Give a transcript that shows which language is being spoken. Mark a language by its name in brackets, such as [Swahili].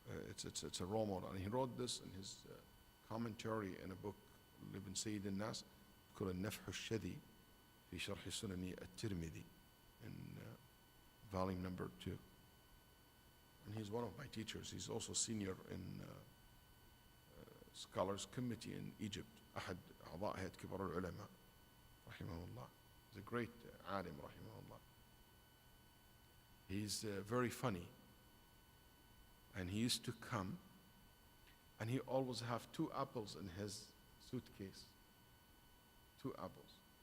[English] It's a role model, and he wrote this in his commentary in a book, Ibn Sayyid al-Nas, called النفح الشذي في شرح سنن الترمذي, in volume number 2. And he's one of my teachers. He's also senior in scholars committee in Egypt. [Arabic] أحد أعضاء هيئة كبار العلماء رحمه الله. [English] He's a great alim رحمه الله. He's very funny, and he used to come, and he always have 2 apples in his suitcase. 2 apples.